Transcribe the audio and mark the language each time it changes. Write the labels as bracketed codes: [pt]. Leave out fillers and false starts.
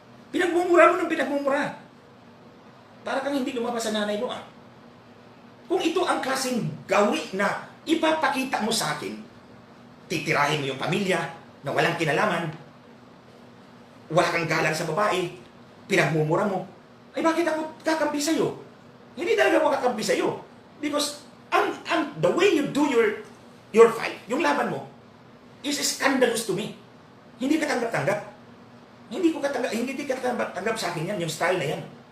[tl] Pinagmumura mo ng pinagmumura. Para kang hindi lumabas sa nanay mo Kung ito ang klaseng gawi na ipapakita mo sa akin, titirahin mo yung pamilya na walang kinalaman, wala kang galang sa babae, pinagmumura mo, ay bakit ako kakampi sa'yo? Hindi talaga ako kakampi sa'yo. [en] Because the way you do your fight, [tl] yung laban mo, [en] is scandalous to me. [tl] Hindi ka tanggap-tanggap. Hindi ka tanggap sa akin yan, yung style na yan.